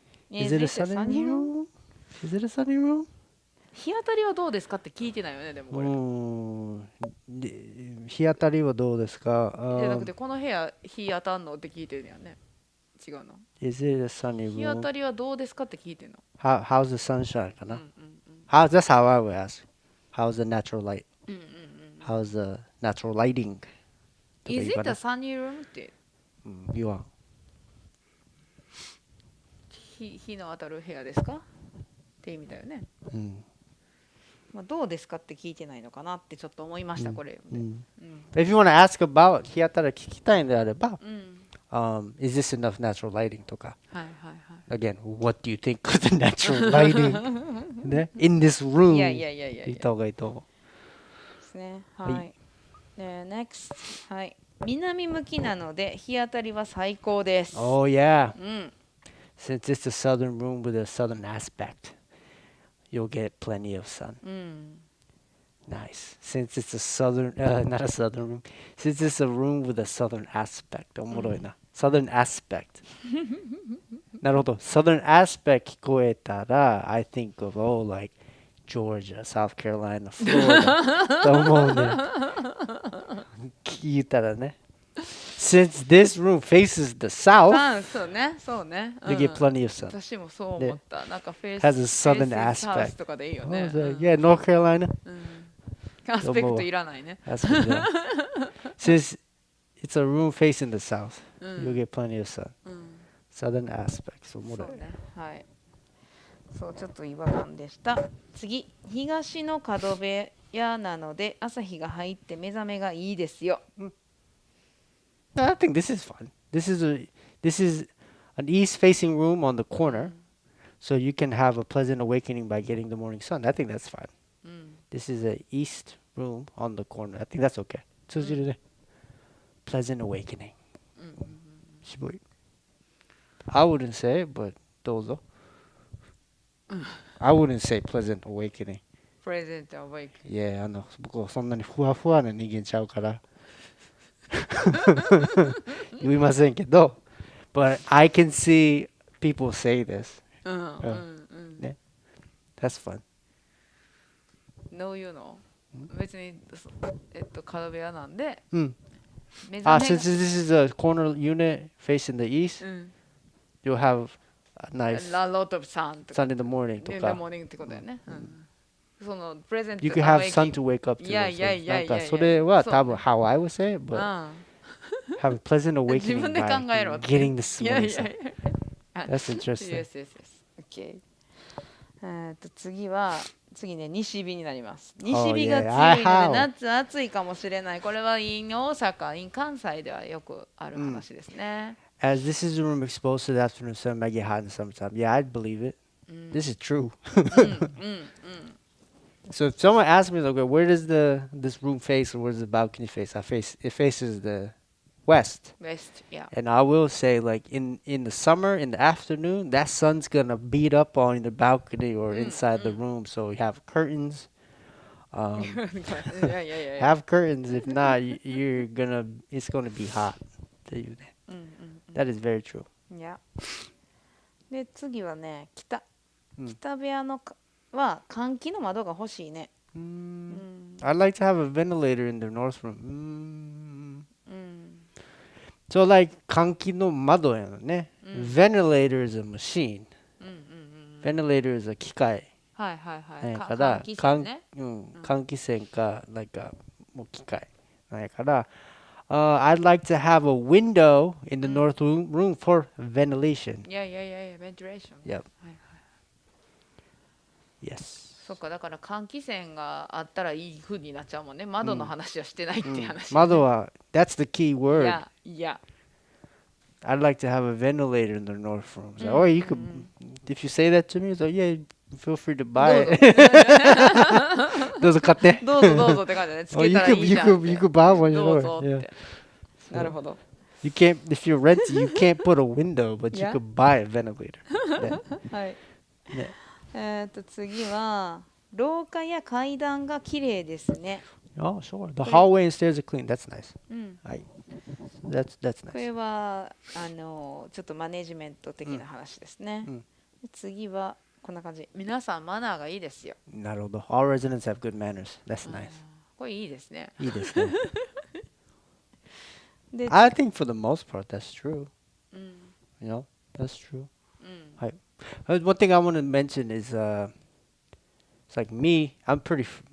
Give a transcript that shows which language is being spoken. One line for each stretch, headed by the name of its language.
English: Is it a sunny room? Is it a sunny room?
Japanese: 日当たりはどうですかって聞いてないよね、でもこれ。日当たりはどうですか？じゃなくて、この部屋日当たんのって聞いてるよね。違うの？
English: Is it a sunny room?
Japanese: 日当たりはどうですかって聞いてるの。
English: How's the sunshine かな？That's how I would ask. How's the natural light? How's the natural lighting? Is it a sunny room? って、
Japanese: 言わん。日の当たる部屋ですかって意味だよね。まあ、どうですかって聞いてないのかなってちょっと思いました、これ。 If you want to ask about 日当たり聞きたいんであれば、 is this enough natural lighting とか。
English: Again, what do you think of the natural lighting ね in this room?
Japanese: 言った方がいいと思う。ですね。はい。Next。 はい。南向きなので日当たりは最高です。
English: Oh yeah. Since it's a southern room with a southern aspect, you'll get plenty of sun. Nice. Since it's a southern, not a southern room, since it's a room with a southern aspect.
Japanese: おもろいな。
English: Southern aspect.
Japanese: なるほど。
English: Southern aspect
Japanese: 聞こえたら、
English: I think of, oh, like Georgia, South Carolina, Florida.
Japanese: と思うね。聞いたらね。
English: Since this room faces the south,
Japanese: そうね、そうね。
English: you get plenty of sun.
Japanese: 私もそう思った。なんかフェイス
English: has a southern aspect
Japanese: とかでいいよね。
English: Yeah, North Carolina.
Japanese: アスペクトいらないね。
English: Since it's a room facing the south, you get plenty of sun. Southern aspect.
Japanese: そうね。はい。そう、ちょっと違和感でした。次、東の角部屋なので朝日が入って目覚めがいいですよ。
English: I think this is fun. This is an east-facing room on the corner, so you can have a pleasant awakening by getting the morning sun. I think that's fine. This is an east room on the corner. I think that's okay.
Japanese: 通じるね。
English: Pleasant awakening.
Japanese: 渋い。
English: I wouldn't say it, but
Japanese: どうぞ。
English: I wouldn't say pleasant awakening. Pleasant awakening.
Japanese: Yeah, 僕はそんなにふわふわな人間ちゃうから。言いませんけど
English: but I can see people say this. ね。That's fun. No, you know.
Japanese: 別に角部屋なんで。
English: Since this is a corner unit facing the east, you'll have a nice a lot of sun in the morning とか。 In the morning
Japanese: ってことだよね。その present
English: You can have sun to wake up to.
Japanese: なんかそれは多分
English: how I would say it, but have a pleasant awakening by getting the sun. That's interesting. Yes, yes, yes. Okay.
Japanese: 次ね、西日になります。西日が強いので夏暑いかもしれない。これはin 大阪、in 関西ではよくある話ですね。
English: As this is a room exposed to the afternoon sun, might get hot in the summertime. Yeah, I'd believe it. This is true. So if someone asks me, okay, where does this room face or where does the balcony face? It faces the west. West, yeah. And I will say, like in the summer, in the afternoon, that sun's gonna beat up on the balcony or inside the room. So you have curtains. Have curtains. If not, it's gonna be hot. That is very true. Yeah.
Japanese: で次はね、北部屋のは換気の窓が欲しいね。
English: I'd like to have a ventilator in the north room. So like
Japanese: 換気の窓やのね。
English: Ventilator is a machine. Ventilator is a
Japanese: 機械。はいはいはい。から換気扇かなんかもう機械なんやから。
English: I'd like to have a window in the north room for ventilation. Yeah, ventilation. Yep. Yes.
Japanese: そっか、だから換気扇があったらいい風になっちゃうもんね。窓の話はしてないって話、ね。窓は
English: that's the key word. Yeah. I'd like to have a ventilator in the north room. So, or you could, if you say that to me, so yeah, feel free to buy it.
Japanese: どうぞ買って。どうぞって感じでね。つけたらいいじゃんって。
English: You could buy one.
Japanese: どうぞって。なるほど。
English: You can't, if you're renting, you can't put a window, but you could buy a ventilator.
Japanese: はい。次は廊下や階段が綺麗ですね。
English: Oh, sure. The hallway and stairs are clean. That's nice. はい。That's nice.
Japanese: これはちょっとマネジメント的な話ですね。次はこんな感じ。皆さんマナーがいいですよ。なるほど。
English: All residents have good manners. That's nice.
Japanese: これいいですね。いいですね。
English: I think for the most part that's true. You know, that's true. はい。One thing I want to mention is, it's like me. I'm pretty